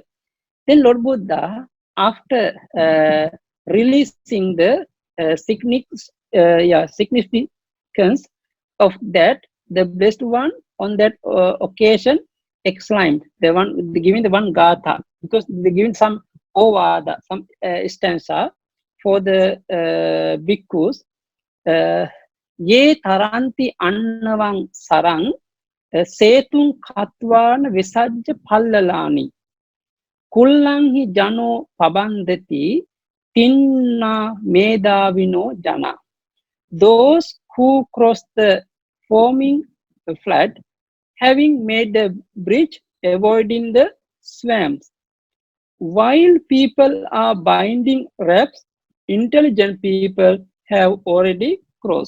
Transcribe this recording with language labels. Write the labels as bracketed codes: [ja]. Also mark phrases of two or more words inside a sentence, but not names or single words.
[en] Then Lord Buddha, after releasing the significance of that, the blessed one on that occasion exclaimed, giving the one gatha, because they're giving some ovada, some stanza for the bhikkhus. [pi] Ye taranti annavang sarang setun katwana visajja pallalani kullanhi jano pabandati tinna medavino jana. [en] Those who cross the foaming flood, having made the bridge, avoiding the swamps. While people are binding rafts, intelligent people have already crossed.